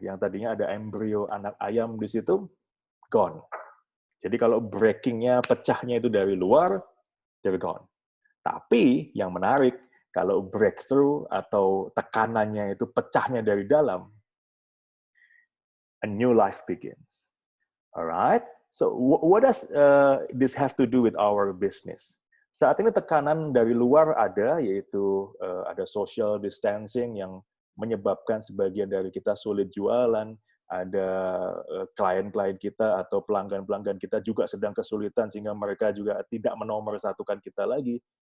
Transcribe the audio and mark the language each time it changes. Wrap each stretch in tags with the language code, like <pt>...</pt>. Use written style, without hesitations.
<id>Yang tadinya ada embrio anak ayam di situ, gone. Jadi kalau breaking-nya, pecahnya itu dari luar,</id> <en>they're gone.</en> <id>Tapi yang menarik, Kalau breakthrough atau tekanannya itu pecahnya dari dalam,</id> <en>a new life begins. Alright? So what does this have to do with our business?</en> <id>Saat ini tekanan dari luar ada, yaitu ada social distancing yang menyebabkan sebagian dari kita sulit jualan, ada klien-klien kita atau pelanggan-pelanggan kita juga sedang kesulitan sehingga mereka juga tidak menomorsatukan kita lagi.</id>